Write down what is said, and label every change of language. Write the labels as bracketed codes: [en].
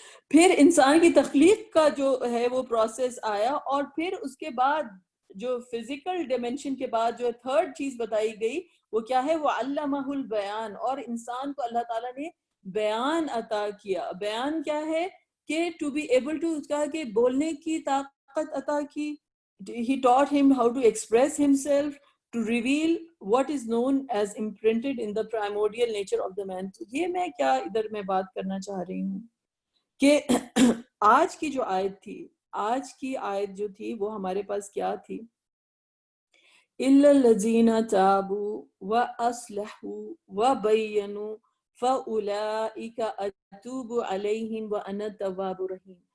[ur] پھر انسان کی تخلیق کا جو ہے وہ پروسیس آیا، اور پھر اس کے بعد جو فزیکل ڈیمنشن کے بعد جو تھرڈ چیز بتائی گئی وہ کیا ہے، وہ علمہ البیان، اور انسان کو اللہ تعالیٰ نے بیان عطا کیا. بیان کیا ہے کہ [en] to be able to, [ur] کہا کہ بولنے کی طاقت عطا کی. [en] He taught him how to express himself, to reveal what is known as imprinted in the primordial nature of the man. [ur] تو یہ میں کیا ادھر میں بات کرنا چاہ رہی ہوں کہ آج کی جو آیت تھی، آج کی آیت جو تھی وہ ہمارے پاس کیا تھی، [ar] إِلَّا الَّذِينَ تَابُوا وَأَصْلَحُوا وَبَيَّنُوا فَأُولَئِكَ أَتُوبُ عَلَيْهِمْ وَأَنَا التَّوَّابُ الرَّحِيمُ.